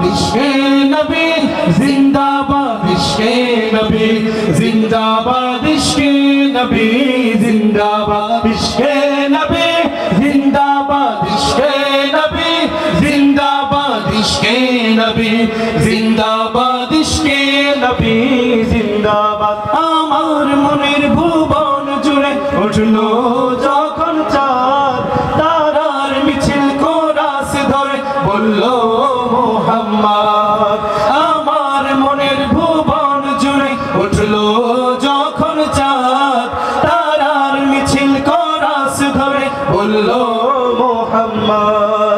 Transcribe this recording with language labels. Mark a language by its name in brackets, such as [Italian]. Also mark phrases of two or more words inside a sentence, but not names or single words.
[Urdu] عشق نبی زندہ باد، عشق نبی زندہ باد، عشق نبی زندہ باد، عشق نبی زندہ باد، عشق نبی زندہ باد، عشق نبی زندہ باد، عشق نبی زندہ باد. [Bangla] আমার মনের ভুবন জুড়ে উঠলো যখন চাঁদ, তারার মিছিল কোরাস ধরে বললো মুহাম্মদ। আমার মনের ভুবন জুড়ে উঠলো যখন চাঁদ, তারার মিছিল কোরাস ধরে বললো মুহাম্মদ।